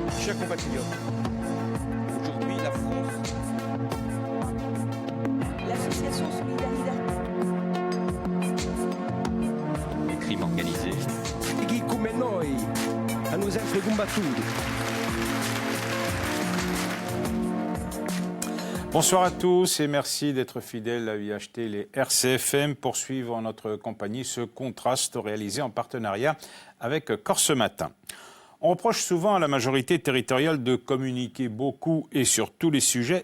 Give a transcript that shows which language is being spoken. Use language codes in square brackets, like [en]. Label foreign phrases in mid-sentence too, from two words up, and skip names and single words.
[fr] Chers compatriotes, aujourd'hui la France... L'association Solidarité. Les crimes organisés. [it] Chi come noi hanno sempre combattuto. [fr] Bonsoir à tous et merci d'être fidèles à UHT. Les RCFM poursuivent en notre compagnie ce contraste réalisé en partenariat avec Corse Matin. On reproche souvent à la majorité territoriale de communiquer beaucoup et sur tous les sujets.